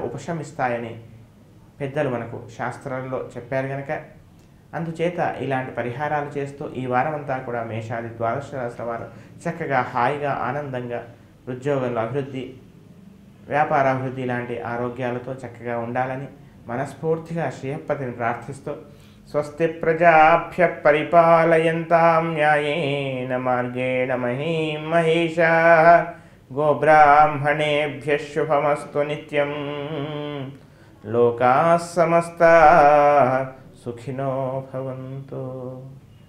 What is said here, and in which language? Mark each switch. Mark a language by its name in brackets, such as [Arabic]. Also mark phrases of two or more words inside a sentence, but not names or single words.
[Telugu] ఉపశమిస్తాయని పెద్దలు మనకు శాస్త్రాల్లో చెప్పారు కనుక అందుచేత ఇలాంటి పరిహారాలు చేస్తూ ఈ వారం అంతా కూడా మేషాది ద్వాదశ రాశుల వారు చక్కగా హాయిగా ఆనందంగా ఉద్యోగంలో అభివృద్ధి, వ్యాపారాభివృద్ధి లాంటి ఆరోగ్యాలతో చక్కగా ఉండాలని మనస్ఫూర్తిగా శ్రీహప్పతిని ప్రార్థిస్తూ [Sanskrit] స్వస్తి ప్రజాభ్య పరిపాలయంతాం న్యాయేన మార్గేణ మహీం మహేషాః గోబ్రాహ్మణేభ్యః శుభమస్తు నిత్యం లోకాః సమస్తాః సుఖినో భవంతు.